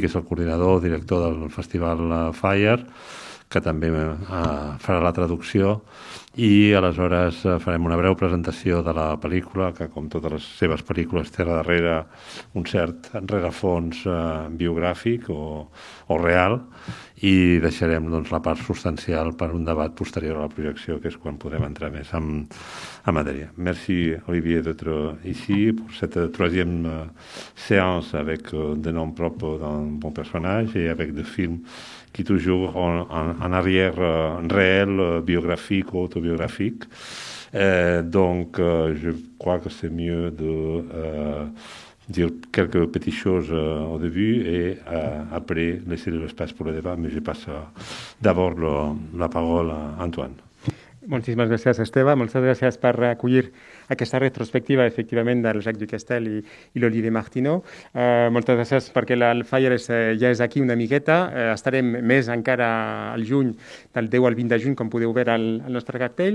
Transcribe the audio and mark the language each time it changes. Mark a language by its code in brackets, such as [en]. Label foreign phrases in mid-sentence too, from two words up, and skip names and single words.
[ca] és el coordinador, director del Festival Fire, que també farà la traducció, i aleshores farem una breu presentació de la pel·lícula, que com totes les seves pel·lícules té darrere un cert rerefons biogràfic o real, i deixarem doncs, la part substancial per un debat posterior a la projecció, que és quan podrem entrar més en matèria. [fr] Merci Olivier d'être ici pour cette troisième séance avec des noms propres d'un bon personnage et avec des films qui toujours en arrière réel, biographique ou autobiographique. Donc je crois que c'est mieux de dire quelques petites choses au début et après laisser de l'espace pour le débat, mais je passe d'abord la parole à Antoine. [ca] Moltíssimes gràcies, Esteve. Moltes gràcies per acollir aquesta retrospectiva, efectivament, del Jacques Ducastel i l'Olivier Martineau. Moltes gràcies perquè el Fire ja és aquí una miqueta. Estarem més encara al juny, del 10 al 20 de juny, com podeu veure al nostre cartell.